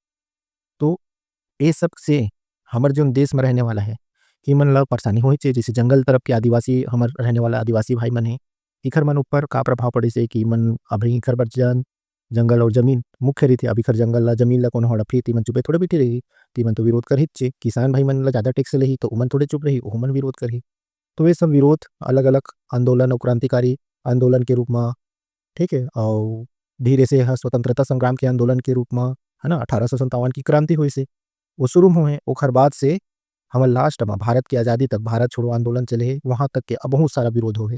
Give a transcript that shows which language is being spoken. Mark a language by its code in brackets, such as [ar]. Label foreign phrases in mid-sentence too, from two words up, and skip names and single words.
[hne] तो ये सब से हमर जोन देश में रहने वाला है इमन ला परेशानी होही चे, जैसे जंगल तरफ के आदिवासी हमर रहने वाला आदिवासी भाई मन है इखर मन ऊपर का प्रभाव पड़े से कि मन अभी इखर बर जंगल और जमीन मुख्य रीते अब इखर जंगल ला जमीन ला कोनो हड़पही तीमन चुपे थोड़े बैठे रही, तीमन तो विरोध करही चे। किसान भाई मन ला ज़्यादा टैक्स लेही तो ओमन थोड़े चुप रही, ओमन विरोध करही। तो ये सब विरोध अलग-अलग आंदोलन और क्रांतिकारी आंदोलन के रूप में, ठीक है, और धीरे से यह स्वतंत्रता संग्राम के आंदोलन के रूप में है ना 1857 की क्रांति हुई से वो शुरू हुए। ओखर बाद से हमर लास्ट में भारत की आज़ादी तक भारत छोड़ो आंदोलन चले है, वहाँ तक के बहुत सारा विरोध हो है।